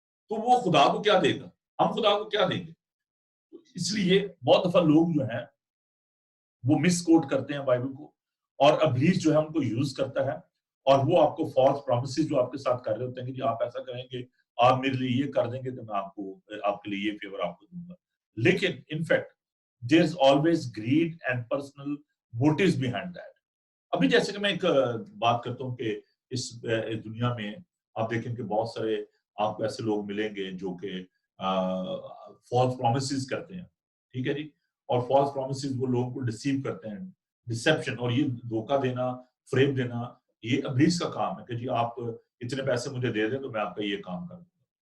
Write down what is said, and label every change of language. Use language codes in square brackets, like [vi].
[ur] تو وہ خدا کو کیا دے گا, ہم خدا کو کیا دیں گے. اس لیے بہت دفعہ لوگ جو ہیں وہ مس کوٹ کرتے ہیں بائبل کو, اور ابلیس جو ہے ان کو یوز کرتا ہے, اور وہ آپ کو فالس پرومسز جو آپ کے ساتھ کر رہے ہوتے ہیں کہ جی آپ ایسا کریں گے, آپ میرے لیے یہ کر دیں گے تو میں آپ کے لیے یہ فیور آپ کو دوں گا. لیکن in fact [en] there is always greed and personal motives behind that. [ur] ابھی جیسے کہ میں ایک بات کرتا ہوں کہ اس دنیا میں آپ دیکھیں کہ بہت سارے آپ کو ایسے لوگ ملیں گے جو کہ فالس پرومسز کرتے ہیں, ٹھیک ہے جی, اور فالس پرومسز وہ لوگوں کو ڈسیو کرتے ہیں. ڈسیپشن اور یہ دھوکہ دینا, فریب دینا, یہ ابلیس کا کام ہے کہ جی آپ اتنے پیسے مجھے دے دیں تو میں آپ کا یہ کام کر دوں گا.